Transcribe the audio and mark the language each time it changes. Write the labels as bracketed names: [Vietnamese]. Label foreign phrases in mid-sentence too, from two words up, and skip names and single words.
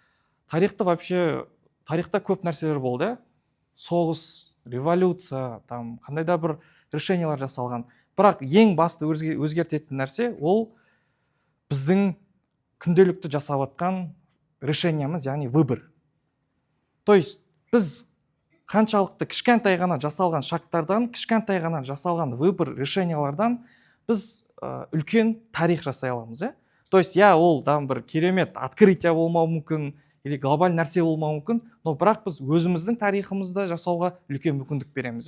[Kazakh] Тарихта көп нәрселер болды. Соғыс, революция, қандай да бір решениялар жасалған. Бірақ ең басты өзгертетін нәрсе ол біздің күнделікті жасап жатқан решениямыз, яғни выбор. [Russian] То есть [Kazakh] біз қаншалықты кішкентай ғана жасалған шагтардан, кішкентай ғана жасалған выбор решениялардан біз үлкен тарих жасай аламыз. [Russian] То есть [Kazakh] ол бір керемет открытие болмауы мүмкін, или глобаль нәрсе болмауы мүмкін, но бірақ біз өзіміздің тарихымызды жасауға үлкен мүмкіндік береміз.